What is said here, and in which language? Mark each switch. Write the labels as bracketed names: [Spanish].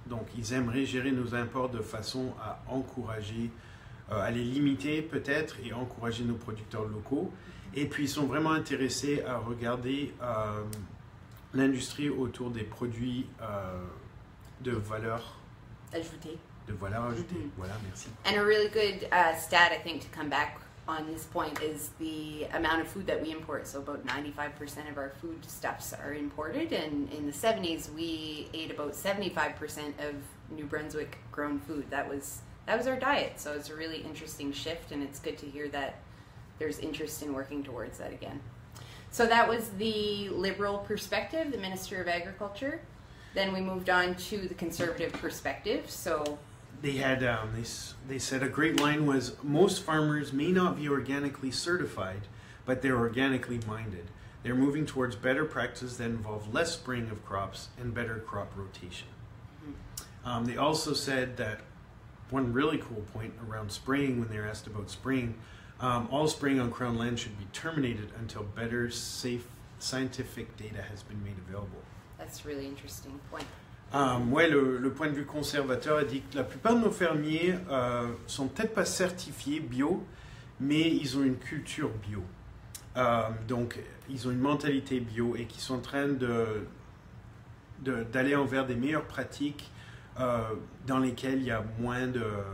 [French] Donc, ils aimeraient gérer nos imports de façon à encourager, à les limiter peut-être et encourager nos producteurs locaux. Et puis, ils sont vraiment intéressés à regarder l'industrie autour des produits de valeur ajoutée. Voilà, merci. [English] And a really good stat, I think, to come back on this point is the amount of food that we import. So about 95% of our foodstuffs are imported, and in the 70s we ate about 75% of New Brunswick grown food. That was our diet. So it's a really interesting shift, and it's good to hear that there's interest in working towards that again. So that was the Liberal perspective, the Minister of Agriculture. Then we moved on to the Conservative perspective. So they had they said a great line was, most farmers may not be organically certified, but they're organically minded. They're moving towards better practices that involve less spraying of crops and better crop rotation. They also said that one really cool point around spraying, when they were asked about spraying, all spraying on Crown land should be terminated until better, safe, scientific data has been made available. That's a really interesting point. [French] Ouais, le point de vue conservateur a dit que la plupart de nos fermiers sont peut-être pas certifiés bio, mais ils ont une culture bio. Donc, ils ont une mentalité bio et qui sont en train d'aller envers des meilleures pratiques dans lesquelles il y a moins de...